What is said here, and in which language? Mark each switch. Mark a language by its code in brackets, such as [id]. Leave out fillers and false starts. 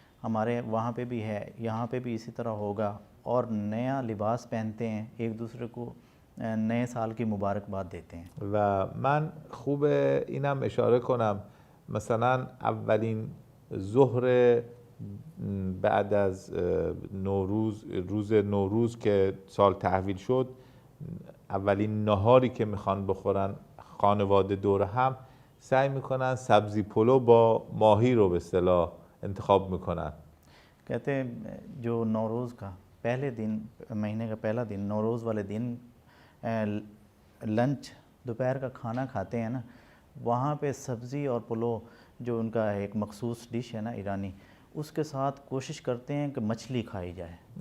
[hi] हमारे वहाँ पे भी है, यहाँ पे भी इसी तरह होगा और नया लिबास पहनते हैं, एक दूसरे को नए साल की मुबारकबाद देते हैं. [fa] و من خوب اینم اشاره کنم مثلا اولین ظهر بعد از نوروز، روز نوروز که سال تحویل شد، اولین نهاری که میخوان بخورن خانواده دور هم سعی میکنن سبزی پلو با ماهی رو به اصطلاح انتخاب میکنن. [hi] कहते हैं जो नौरोज़ का पहले दिन, महीने का पहला दिन, नौरोज़ वाले दिन लंच दोपहर का खाना खाते हैं ना, वहाँ पे सब्ज़ी और पुलाव जो उनका एक मखसूस डिश है ना ईरानी, उसके साथ कोशिश करते हैं कि मछली खाई जाए.